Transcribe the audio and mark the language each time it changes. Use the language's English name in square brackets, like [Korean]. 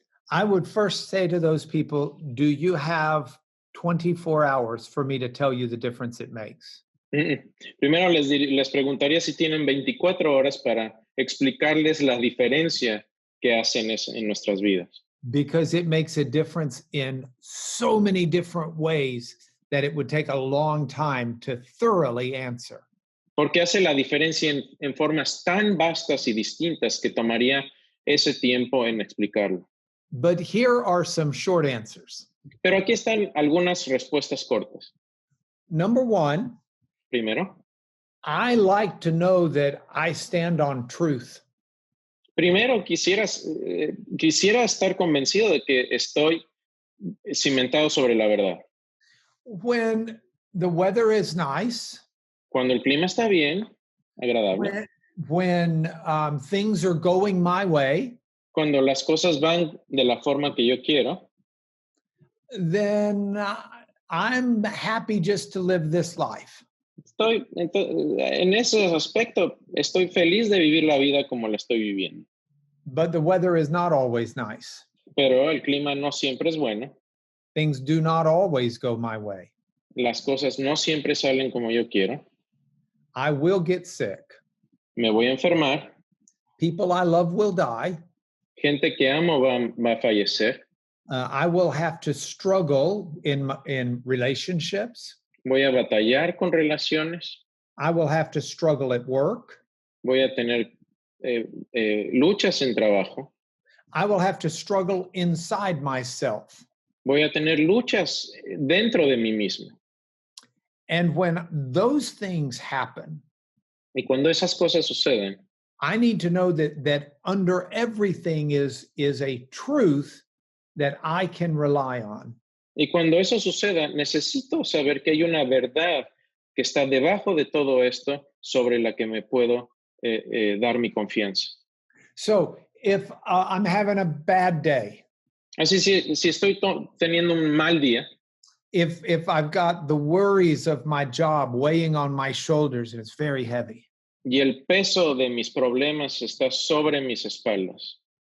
[English] I would first say to those people, do you have 24 hours for me to tell you the difference it makes? [Spanish] Primero les preguntaría si tienen 24 horas para explicarles la diferencia que hacen en nuestras vidas. [English] Because it makes a difference in so many different ways that it would take a long time to thoroughly answer. [Spanish] Porque hace la diferencia en formas tan vastas y distintas que tomaría ese tiempo en explicarlo. [English] But here are some short answers. [Spanish] Pero aquí están algunas respuestas cortas. [English] Number one, [Spanish] primero, [English] I like to know that I stand on truth. [Spanish] Primero, quisiera estar convencido de que estoy cimentado sobre la verdad. [English] When the weather is nice, [Spanish] Cuando el clima está bien, agradable, [English] when things are going my way, [Spanish] cuando las cosas van de la forma que yo quiero, [English] then I'm happy just to live this life. [Spanish] en ese aspecto, estoy feliz de vivir la vida como la estoy viviendo. [English] But the weather is not always nice. [Spanish] Pero el clima no siempre es bueno. [English] Things do not always go my way. [Spanish] Las cosas no siempre salen como yo quiero. [English] I will get sick. [Spanish] Me voy a enfermar. [English] People I love will die. [Spanish] Gente que amo va a fallecer. [English] I will have to struggle in relationships. [Spanish] Voy a batallar con relaciones. [English] I will have to struggle at work. [Spanish] Voy a tener luchas en trabajo. [English] I will have to struggle inside myself. [Spanish] Voy a tener luchas dentro de mí mismo. [English] And when those things happen, [Spanish] y cuando esas cosas suceden, [English] I need to know that under everything is a truth that I can rely on. [Spanish] Y cuando eso suceda, necesito saber que hay una verdad que está debajo de todo esto sobre la que me puedo dar mi confianza. [English] So if I'm having a bad day, [Spanish] así si estoy teniendo un mal día, [English] if I've got the worries of my job weighing on my shoulders and it's very heavy, [Spanish] y el peso de mis problemas está sobre mis espaldas,